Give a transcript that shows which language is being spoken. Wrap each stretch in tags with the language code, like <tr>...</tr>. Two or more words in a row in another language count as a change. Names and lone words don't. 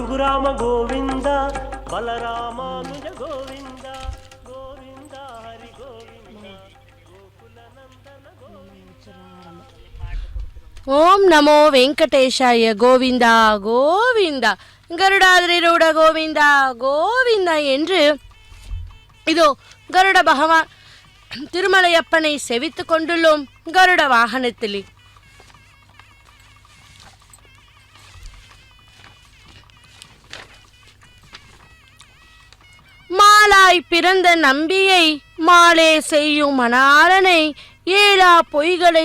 <sa>श्रीराम गोविन्द बलरामानुज गोविन्द गोविन्द हरि गोविन्द गोकुल नन्दन गोविन्द. ॐ नमो वेङ्कटेशाय गोविन्द गोविन्द</sa> <ta>கருடாதிரூட கோவிந்தா கோவிந்தா என்று இதோ கருட பகவான் திருமலையப்பனை செவித்து கொண்டுள்ளோம் கருட வாகனத்திலே. மாலாய் பிறந்த நம்பியை மாலே செய்யும் மணாளனை ஏலா பொய்களை</ta>